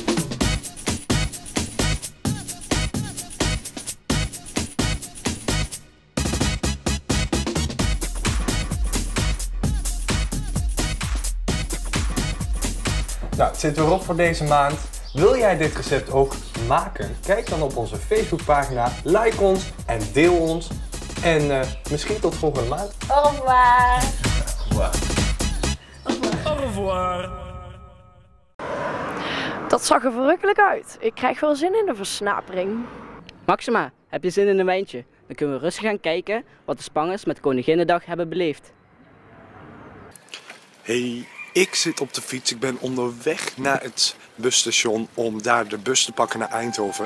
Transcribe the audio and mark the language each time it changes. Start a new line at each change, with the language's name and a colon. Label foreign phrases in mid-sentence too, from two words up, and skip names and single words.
Dutch: Nou, het zit weer op voor deze maand. Wil jij dit recept ook maken? Kijk dan op onze Facebookpagina, like ons en deel ons. En misschien tot volgende maand.
French: Au revoir. Au revoir.
Dutch: Dat zag er verrukkelijk uit. Ik krijg wel zin in de versnapering. Maxima, heb je zin in een wijntje? Dan kunnen we rustig gaan kijken wat de Spangers met Koninginnedag hebben beleefd. Hey, ik zit op de fiets. Ik ben onderweg naar het busstation om daar de bus te pakken naar Eindhoven.